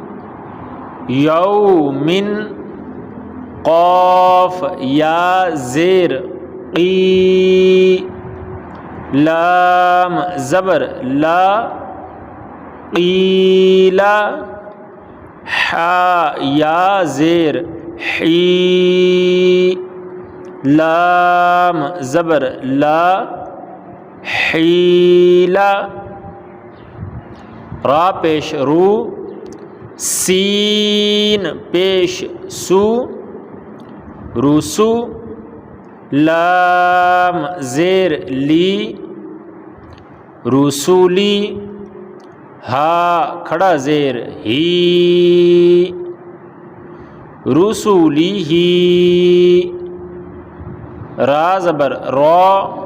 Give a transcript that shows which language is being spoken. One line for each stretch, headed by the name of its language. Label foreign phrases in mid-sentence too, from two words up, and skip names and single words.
Urdu: یومن قاف یا زیر قی لام زبر لا قیلا حا یا زیر حی لام زبر لا حیلا را پیش رو سین پیش سو روسو لام زیر لی رسولی ہا کھڑا زیر ہی رسولی ہی را زبر را